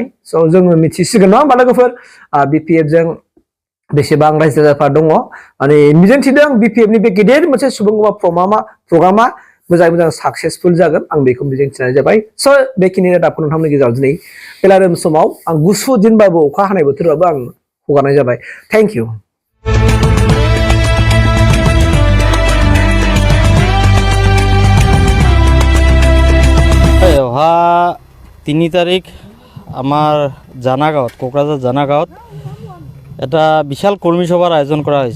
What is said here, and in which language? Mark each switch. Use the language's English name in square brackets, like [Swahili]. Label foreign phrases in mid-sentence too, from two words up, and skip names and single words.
[Bodo] स' जोङो मिथिसिगोन नङा होमबा लोगोफोर, बिपिएफजों बेसेबां रायजो राजाफ्रा दङ। माने मिजिंथिदों बिपिएफनि बे गेदेर मोनसे सुबुं प्रग्रामा मोजाङै मोजां साक्सेसफुल जागोन, आं बेखौ मिजिंथिनाय जाबाय। स' बेखिनि रादाबखौ नोंथांमोननि गेजेराव दिनै बेलारोम समाव आं गुसु दिनबाबो अखा हानाय बोथोरबाबो आं हगारनाय जाबाय। [English] Thank you. [Assamese] অহা 3 তাৰিখ আমাৰ জানাগাঁৱত, কোকৰাঝাৰ জানাগাঁৱত এটা বিশাল কৰ্মী সভাৰ আয়োজন কৰা হৈছে।